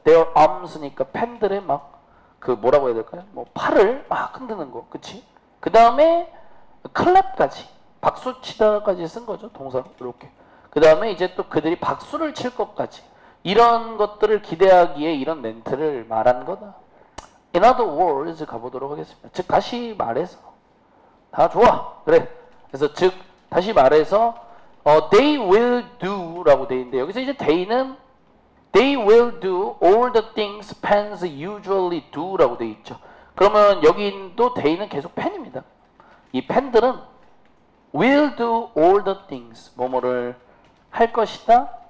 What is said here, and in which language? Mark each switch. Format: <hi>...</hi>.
<en>their arms</en> <ko>니까 팬들의 막 그 뭐라고 해야 될까요? 뭐 팔을 막 흔드는 거, 그치? 그 다음에 클랩까지, 박수 치다까지 쓴 거죠, 동사로 이렇게. 그 다음에 이제 또 그들이 박수를 칠 것까지, 이런 것들을 기대하기에 이런 멘트를 말한 거다.</ko> <en>In other words</en> <ko>가보도록 하겠습니다. 즉 다시 말해서, 다 좋아, 그래. 그래서 즉 다시 말해서</ko> <en>they will do</en> <ko>라고 돼 있는데 여기서 이제</ko> <en>they will do all the things fans usually do</en> <ko>라고 돼 있죠. 그러면 여기도 they는 계속 팬입니다. 이 팬들은</ko> <en>will do all the things,</en> <ko>뭐뭐를 할 것이다.</ko>